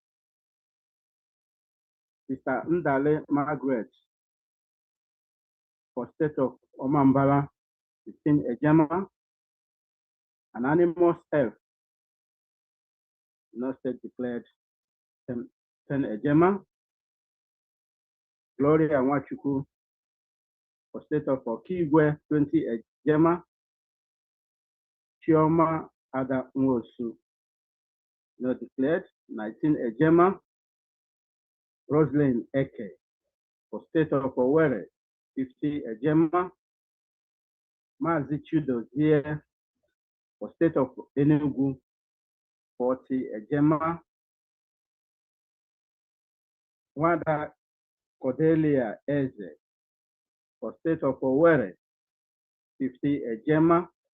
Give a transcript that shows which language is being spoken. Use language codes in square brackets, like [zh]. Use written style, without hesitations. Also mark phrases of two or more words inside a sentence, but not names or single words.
[en] Sister Ndale Margaret for state of Omambala, 15 ejema. Anonymous F, no state declared, 10 ejema. Gloria Wachuku for state of Okigwe, 20 ejema. Chioma Ada Nwosu, no declared, 19 ejema. Roslyn Eke for state of Owerri, 50 ejema. Mazi Chudozie for state of Enugu, 40 ejema. Wada Cordelia Eze for state of Owerri, 50 ejema.